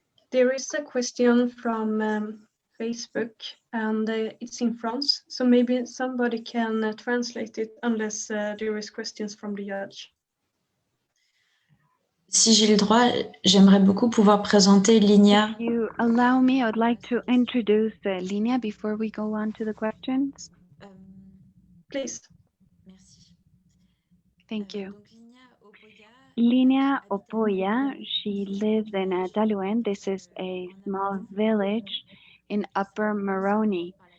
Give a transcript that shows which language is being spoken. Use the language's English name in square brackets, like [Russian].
[English] There is a question from Facebook, and it's in France, so maybe somebody can translate it unless there is questions from the judge. [French] Si j'ai le droit, j'aimerais beaucoup pouvoir présenter Linia. [English] If you allow me, I would like to introduce Linia before we go on to the questions. Please. [French] Merci. [English] Thank you. Linia Opoya, she lives in Dalouin. This is a small village in Upper Moroni.